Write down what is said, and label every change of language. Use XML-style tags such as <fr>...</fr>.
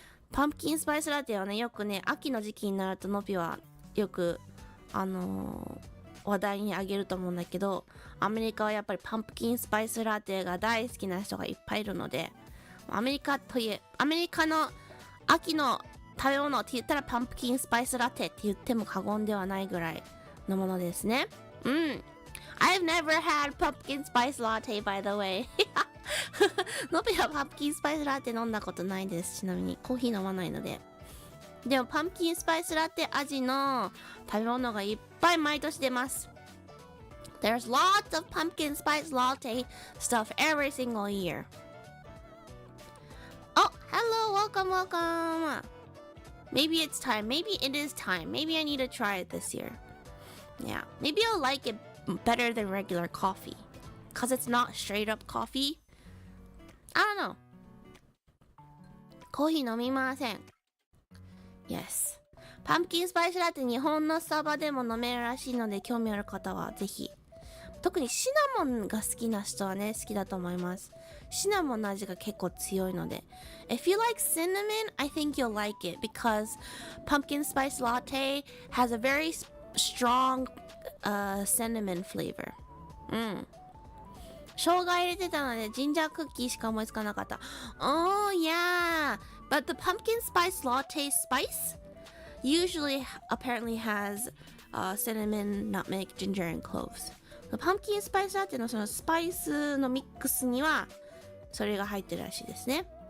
<ja>パンプキンスパイスラテはね、よくね、秋の時期になるとノピはよく話題にあげると思うんだけど、アメリカはやっぱりパンプキンスパイスラテが大好きな人がいっぱいいるので、アメリカの秋の食べ物って言ったらパンプキンスパイスラテって言っても過言ではないぐらいのものですね。</ja> <en>I've never had pumpkin spice latte, by the way.</en> <ja>ノビはパンプキンスパイスラテ飲んだことないです。ちなみにコーヒー飲まないので。でもパンプキンスパイスラテ味の食べ物がいっぱい毎年出ます。</ja> <en>There's lots of pumpkin spice latte stuff every single year. Oh, hello, welcome. Maybe it's time. Maybe it is time. Maybe I need to try it this year. Yeah, maybe I'll like it better than regular coffee. Because it's not straight up coffee. I don't know.</en> <ja>コーヒー飲みません。</ja> <en>Yes.</en> <ja>パンプキンスパイスラテ日本のスタバでも飲めるらしいので興味ある方はぜひ。特にシナモンが好きな人はね、好きだと思います。シナモンの味が結構強いので。</ja> <en>If you like cinnamon, I think you'll like it because pumpkin spice latte has a very strong cinnamon flavor.</en> <ja>生姜入れてたのでジンジャークッキーしか思いつかなかった。</ja> <en>Oh yeah, but the pumpkin spice latte spice usually apparently has cinnamon, nutmeg, ginger, and cloves. The pumpkin spice latte</en> <ja>のそのスパイスのミックスにはそれが入ってるらしいですね。</ja>